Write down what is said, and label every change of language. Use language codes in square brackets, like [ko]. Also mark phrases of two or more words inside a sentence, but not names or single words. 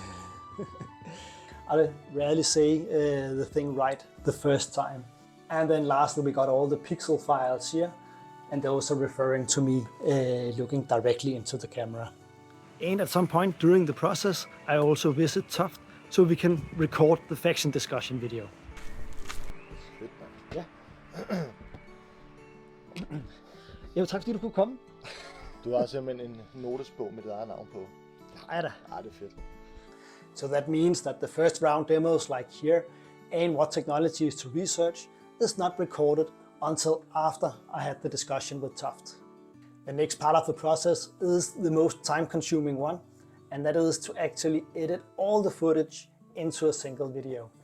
[en] I rarely say the thing right the first time. And then lastly, we got all the pixel files here, and those are referring to me looking directly into the camera. And at some point during the process, I also visit Toft, so we can record the faction discussion video. [da] Ja. Jo, tak fordi du kunne komme. Du har simpelthen en notesbog med dit eget navn på. Ja da. Det er fedt. [en] So that means that the first round demos like here and what technologies to research is not recorded until after I had the discussion with Toft. The next part of the process is the most time-consuming one, and that is to actually edit all the footage into a single video.